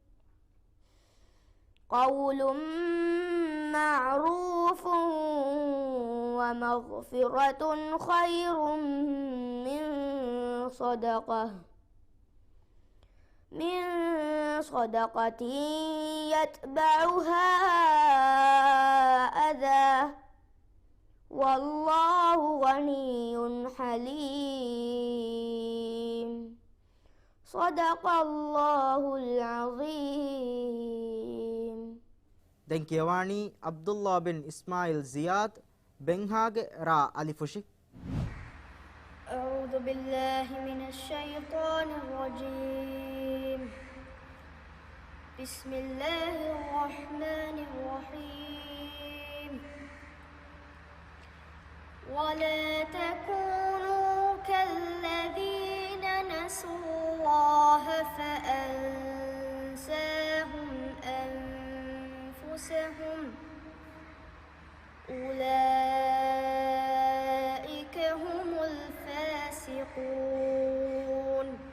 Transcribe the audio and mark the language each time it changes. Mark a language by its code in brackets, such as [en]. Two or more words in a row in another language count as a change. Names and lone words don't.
[ar] قول معروف ومغفرة خير من من صدقة يتبعها أذى والله غني حليم صدق الله العظيم. [si] දැන් කියවානි අබ්දුල්ලා බින් ඉස්මායිල් සියාද් බෙන්හාගේ රා අලිෆුෂි. [ar] أعوذ بالله من الشيطان الرجيم. بسم الله الرحمن الرحيم. ولا تكونوا كالذين نسوا الله فأنساهم أنفسهم أولئك هم الفاسقون.